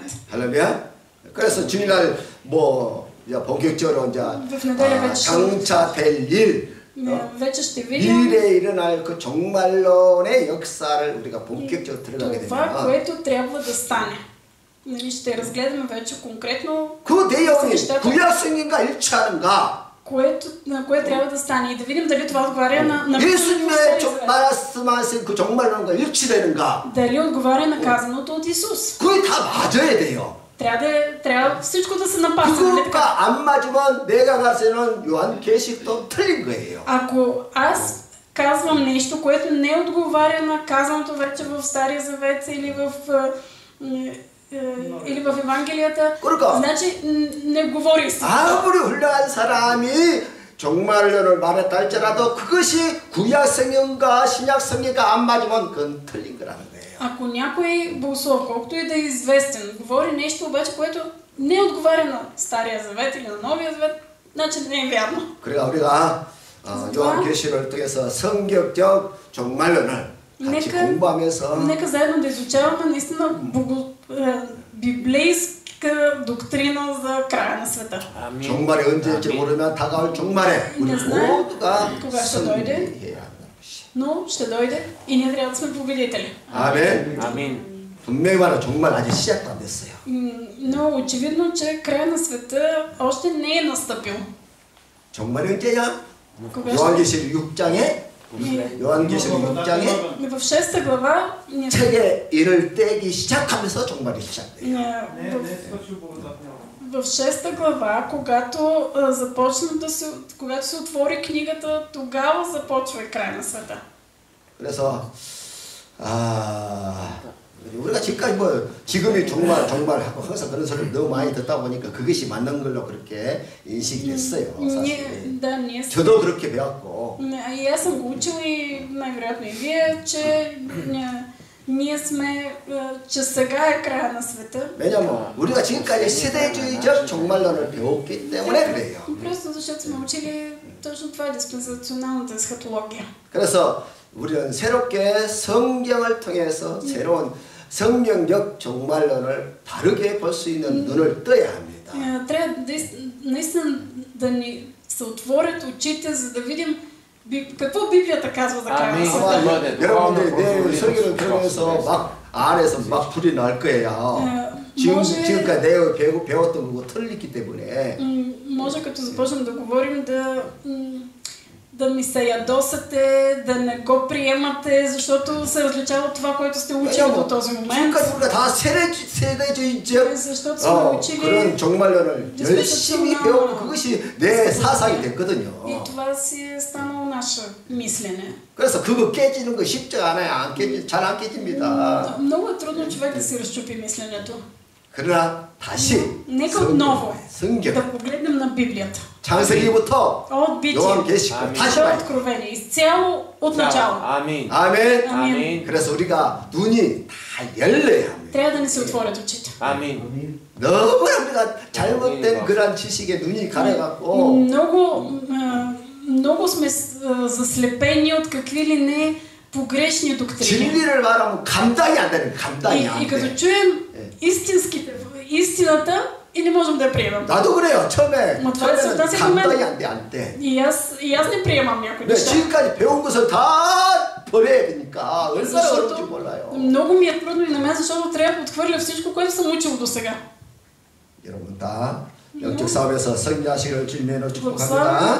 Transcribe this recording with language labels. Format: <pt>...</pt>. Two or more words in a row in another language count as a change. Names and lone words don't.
<ko>할렐루야. 그래서 주일날 뭐 본격적으로 이제 장차될 일, 미래에 일어날 그 종말론의 역사를 우리가 본격적으로 들어가게 되면</ko> <bg>това, което трябва да стане. Ще разгледаме вече конкретно</bg> <ko>그 내용이 구약 성경과 일치하는가?</ko> <bg>на кое трябва да стане и да видим дали това отговаря на</bg> <ko>예수님의 말씀하신 그 종말론과 일치되는가?</ko> <bg>дали отговаря на казаното от Исус.</bg> <ko>그게 다 맞아야 돼요.</ko> <bg>трябва всичко да се напасва.</bg> <ko>그거가 안 맞으면 내가 가르치는 요한계시록도 틀린 거예요.</ko> <bg>Ако аз казвам нещо, което не отговаря на казаното вече в Стария Завет или в Евангелията, значи не говори истина.</bg> <ko>아무리 훌륭한 사람이 종말론을 말했다 할지라도 그것이 구약 성경과 신약 성경과 안 맞으면 그건 틀린 거라는 거예요.</ko> <bg>Ако някой богослов, колкото и да е известен, говори нещо обаче, което не отговаря на Стария Завет или на Новия Завет, значи не е вярно.</bg> <ko>그래가 우리가 요한계시록을 통해서 성경적 종말론을 같이 공부하면서</ko> <bg>нека заедно да изучаваме наистина библейска доктрина за края на света.</bg> <ko>종말이 언제일지 모르면 다가올 종말에 우리 모두가 승리해야 한다.</ko> <bg>Но ще дойде и ние трябва да сме победители.</bg> <ko>아멘. 아멘. 분명히 말해 종말 아직 시작도 안 됐어요.</ko> <bg>Но очевидно, че края на света още не е настъпил.</bg> <ko>종말이 언제냐? 요한계시록 6장에 요한계시록 6장에</ko> <bg>в 6 глава</bg> <ko>책에 이를 떼기 시작하면서 종말이 시작돼요.</ko> <bg>В 6 глава, когато когато се отвори книгата, тогава започва и край на света.</bg> <ko>그래서 우리가 지금까지 지금이 종말하고 항상 그런 소리를 너무 많이 듣다 보니까 그것이 맞는 걸로 그렇게 인식이 됐어요. 사실. 저도 그렇게 배웠고.</ko> <bg>И аз съм го учил и най-вероятно и вие, че ние сме, че сега е края на света.</bg> <ko>왜냐면 우리가 지금까지 세대주의적 종말론을 배웠기 때문에 그래요.</ko> <bg>Просто защото сме учили точно това, диспенсационалната есхатология.</bg> <ko>그래서 우리는 새롭게 성경을 통해서 새로운 성경적 종말론을 바르게 볼 수 있는 눈을 떠야 합니다.</ko> <bg>трябва наистина да ни се отворят очите, за да видим какво Библията казва за края на света.</bg> <ko>여러분들이 내 설교를 들으면서 막 안에서 막 불이 날 거예요. 지금까지 내가 배웠던 거고 틀리기 때문에.</ko> <bg>може като започнем да говорим да ми се ядосате, да не го приемате, защото се различава от това, което сте учили до този момент. защото сме учили</bg> <ko>그런 종말론을 열심히 배우고 그것이 내 사상이 됐거든요.</ko> <bg>И това си е станало наше мислене.</bg> <ko>그래서 그거 깨지는 거 쉽지가 않아요. 잘 안 깨집니다.</ko> <bg>много е трудно човек да си разчупи мисленето.</bg> <ko>그러나 다시</ko> <bg>нека отново</bg> <ko>성경</ko> <bg>да погледнем на Библията.</bg> <ko>창세기부터</ko> <bg>от Битие</bg> <ko>요한계시록 다시</ko> <bg>до Откровение, изцяло от начало.</bg> <ko>아멘. 아멘. 아멘. 그래서 우리가 눈이 다 열려야 합니다.</ko> <bg>трябва да ни се отворят очите.</bg> <ko>아멘. 너무나 우리가 잘못된 그런 지식에 눈이 가려갖고</ko> <bg>много сме заслепени от какви ли не погрешни доктрини.</bg> <ko>진리를 말하면 감당이 안 되는 감당이 안 돼.</ko> <bg>И като чуем истината и не можем да я приемем.</bg> <ko>나도 그래요. 처음에는 감당이 안 돼.</ko> <bg>И аз не приемам някои неща.</bg> <ko>지금까지 배운 것을 다 버려야 되니까 얼마나 어려운지 몰라요.</ko> <bg>много ми е трудно и на мен, защото трябва да отхвърля всичко, което съм учил до сега.</bg> <ko>여러분 다 영적 싸움에서 승리하시기를 주님으로 축복합니다.</ko>